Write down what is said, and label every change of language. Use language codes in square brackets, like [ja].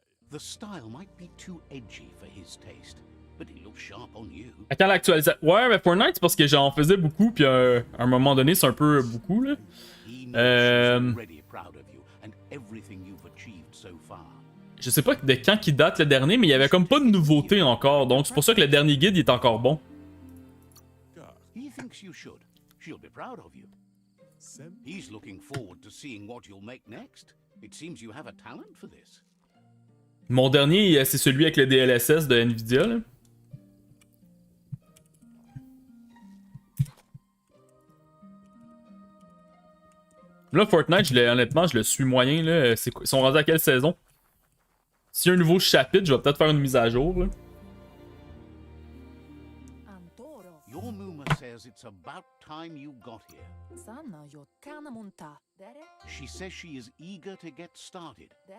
[en] The style might be too edgy for his taste, but it looks sharp on you. [fr] À quand l'actualisation? Ouais, mais Fortnite, c'est parce que j'en faisais beaucoup, puis à un moment donné, c'est un peu beaucoup, là. [en] He knows she's already proud of you and everything you've achieved so far. [fr] Je sais pas de quand qui date le dernier, mais il y avait comme pas de nouveauté encore, donc c'est pour ça que le dernier guide il est encore bon. [en] He thinks you should. She'll be proud of you. He's looking forward to seeing what you'll make next. It seems you have a talent for this. [fr] Mon dernier, c'est celui avec le DLSS de Nvidia, là. Là, Fortnite, honnêtement, je le suis moyen, là. Ils sont rendus à quelle saison? S'il y a un nouveau chapitre, je vais peut-être faire une mise à jour, là. [en] Your Muma says it's about time you got here. She says she is eager to get started.